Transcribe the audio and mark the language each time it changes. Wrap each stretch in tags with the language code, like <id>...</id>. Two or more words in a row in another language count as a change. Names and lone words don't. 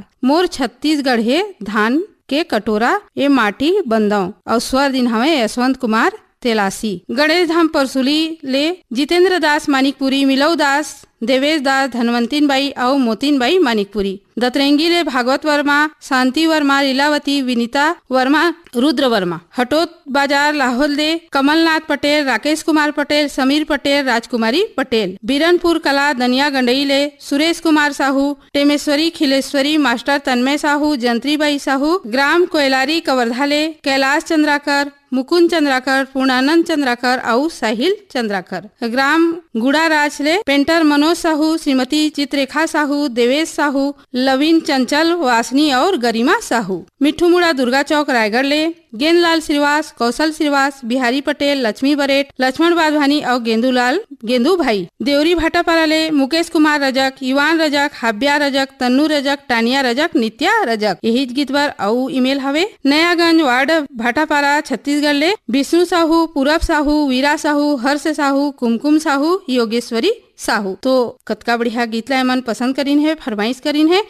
<hne>मोर छत्तीसगढ़ हे धान के कटोरा ए माटी बंदव और स्वर दिन हवे यशवंत कुमार तेलासी। गणेश धाम परसुली ले जितेंद्र दास मानिकपुरी, मिलऊ दास, देवेश दास, धनवंतीन बाई और मोतीन बाई मानिकपुरी। दतरेंगी ले भागवत वर्मा, शांति वर्मा, लीलावती, विनीता वर्मा, रुद्र वर्मा। हटोत बाजार लाहौल दे कमलनाथ पटेल, राकेश कुमार पटेल, समीर पटेल, राजकुमारी पटेल। बीरनपुर कला दनिया गंडई ले सुरेश कुमार साहू, टेमेश्वरी खिलेश्वरी, मास्टर तन्मय साहू, जंत्रीबाई साहू। ग्राम कोयलारी कवर्धा ले कैलाश चंद्राकर, मुकुंद चंद्राकर, पूर्णानंद चंद्राकर और साहिल चंद्राकर। ग्राम गुड़ाराज ले पेंटर मनोज साहू, श्रीमती चित्रेखा साहू, देवेश साहू, लविन चंचल, वासनी और गरिमा साहू। मिठू मुड़ा दुर्गा चौक रायगढ़ ले गेंदलाल श्रीवास, कौशल श्रीवास, बिहारी पटेल, लक्ष्मी बरेट, लक्ष्मण बाधवानी और गेंदू भाई। देवरी भाटापारा ले मुकेश कुमार रजक, युवान रजक, हाब्या रजक, तन्नू रजक, टानिया रजक, नित्या रजक। यही गीत बार और ईमेल हवे नयागंज वार्ड भाटापारा छत्तीसगढ़ ले विष्णु साहू, पूरब साहू, वीरा साहू, हर्ष साहू, कुमकुम साहू, योगेश्वरी साहू। तो कतका बढ़िया गीत ला एमन पसंद करीन है, फरमाइश करीन है।</hne>